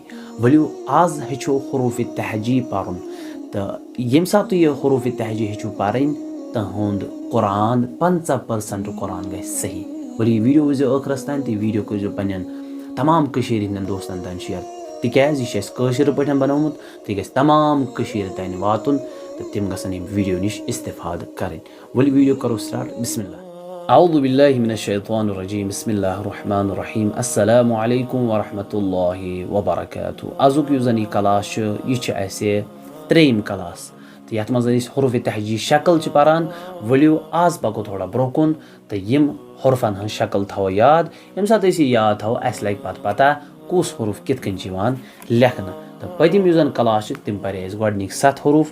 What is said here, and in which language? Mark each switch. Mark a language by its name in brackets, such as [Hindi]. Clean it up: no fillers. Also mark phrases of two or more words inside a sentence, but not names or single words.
[Kashmiri] ؤلِو آز ہیٚچھو حروٗف تہجی پَرُن تہٕ ییٚمہِ ساتہٕ تُہۍ یہِ حروٗف تہجی ہیٚچھِو پَرٕنۍ تُہُنٛد قرآن 50% قرآن گژھِ صحیح. ؤلِو یہِ ویٖڈیو وٕچھزیو ٲخرَس تام تہٕ یہِ ویٖڈیو کٔرۍزیو پنٛنٮ۪ن تمام کٔشیٖرِ ہِنٛدٮ۪ن دوستَن تام شِیَر تِکیٛازِ یہِ چھِ اَسہِ کٲشِرۍ پٲٹھۍ بنومُت تہٕ یہِ گژھِ تمام کٔشیٖرِ تام واتُن تہٕ تِم گژھن ییٚمہِ ویٖڈیو نِش اِستِفاد کَرٕنۍ. ؤلِو ویٖڈیو کَرو سٹاٹ. [Arabic] بسم اللہ. اعوذ باللہ من الشیطان الرجیم. بسم اللہ الرحمن الرحیم. السلام علیکم ورحمۃ اللہ وبرکاتہ. [Kashmiri] آزُک یُس زَن یہِ کلاس چھُ یہِ چھِ اَسہِ 3یم کلاس تہٕ یَتھ منٛز أسۍ حروٗف تہجی شکل چھِ پَران. ؤلِو آز پَکو تھوڑا برٛونٛہہ کُن تہٕ یِم حرفن ہٕنٛز شکل تھاوو یاد. ییٚمہِ ساتہٕ أسۍ یہِ یاد تھاوو اَسہِ لگہِ پَتہٕ پتہ کُس حروٗف کِتھ کٔنۍ چھِ یِوان لیکھنہٕ تہٕ پٔتِم یُس زَن کلاس چھِ تِم پَرے اَسہِ گۄڈٕنِکۍ 7 حروٗف.